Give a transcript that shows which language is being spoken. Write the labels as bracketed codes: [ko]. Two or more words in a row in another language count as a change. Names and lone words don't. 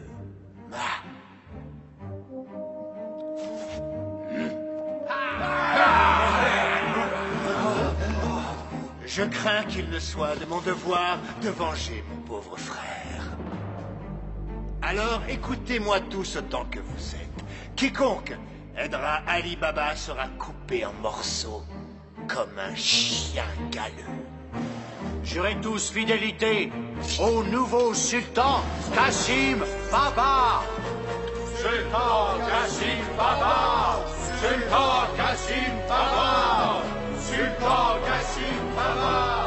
[fr] Je crains qu'il ne soit de mon devoir de venger mon pauvre frère. Alors écoutez-moi tous autant que vous êtes. Quiconque aidera Ali Baba sera coupé en morceaux comme un chien galeux. Jurez tous fidélité au nouveau sultan Cassim Baba. Sultan Cassim Baba. Sultan Cassim Baba. Sultan Cassim Baba.